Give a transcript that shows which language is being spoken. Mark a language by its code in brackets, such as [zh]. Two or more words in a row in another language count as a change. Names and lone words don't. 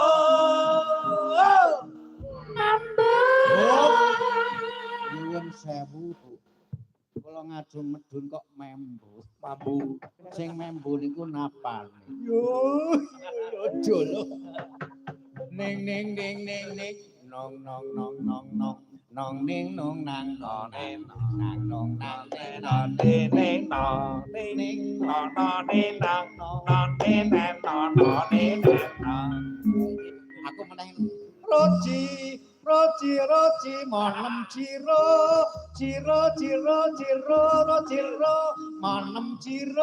[jv] Nyuwun sewu, Bu. Kula ngajung medhun kok membu. Mambu. Sing membu niku napane. Yo, aja lho. Ning nong ning nong nang nong aku meneh roji manem ciro manem ciro.